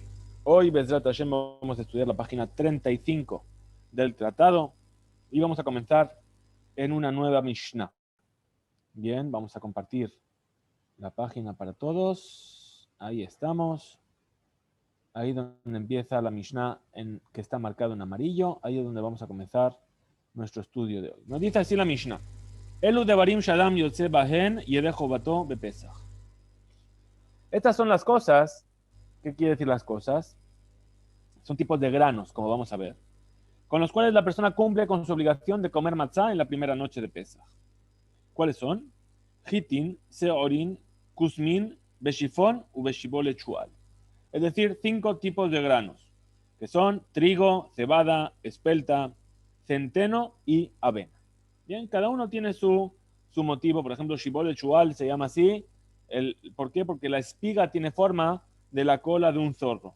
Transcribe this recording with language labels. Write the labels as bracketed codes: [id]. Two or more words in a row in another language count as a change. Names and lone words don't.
[es] Hoy, [he] בעזרת השם, [es] vamos a estudiar la página 35 del tratado y vamos a comenzar en una nueva Mishnah. Bien, vamos a compartir la página para todos. Ahí estamos. Ahí donde empieza la Mishnah que está marcado en amarillo. Ahí es donde vamos a comenzar nuestro estudio de hoy. Nos dice así la Mishnah. [he] אלו דברים שאדם יוצא בהן ידי חובתו בפסח. [es] Estas son las cosas. ¿Qué quiere decir las cosas? Son tipos de granos, como vamos a ver, con los cuales la persona cumple con su obligación de comer matzá en la primera noche de Pesaj. ¿Cuáles son? [he] חטין שעורין כוסמין בשיפון ובשבולת שועל. [es] Es decir, 5 tipos de granos, que son trigo, cebada, espelta, centeno y avena. Bien, cada uno tiene su motivo. Por ejemplo, [he] שבולת שועל [es] se llama así. ¿Por qué? Porque la espiga tiene forma de la cola de un zorro.